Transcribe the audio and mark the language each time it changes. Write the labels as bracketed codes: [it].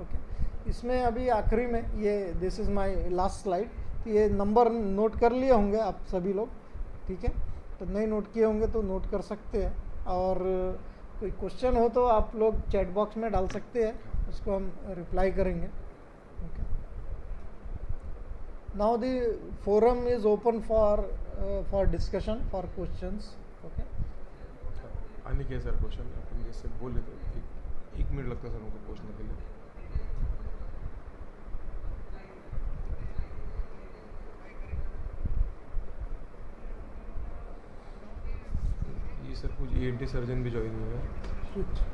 [hi] Okay, इसमें अभी आखिरी में ये [en] this is my last slide, [hi] तो ये नंबर नोट कर लिए होंगे आप सभी लोग। ठीक है, तो नहीं नोट किए होंगे तो नोट कर सकते हैं, और कोई क्वेश्चन हो तो आप लोग चैट बॉक्स में डाल सकते हैं, उसको हम रिप्लाई करेंगे। [en] Okay. Now the forum is open for discussion, for questions. Okay. [hi] आणि क्या सर क्वेश्चन अपन जैसे बोले तो एक मिनट लगता है सर उनको पूछने के लिए। ये सर कुछ ENT सर्जन भी ज्वाइन हुए हैं।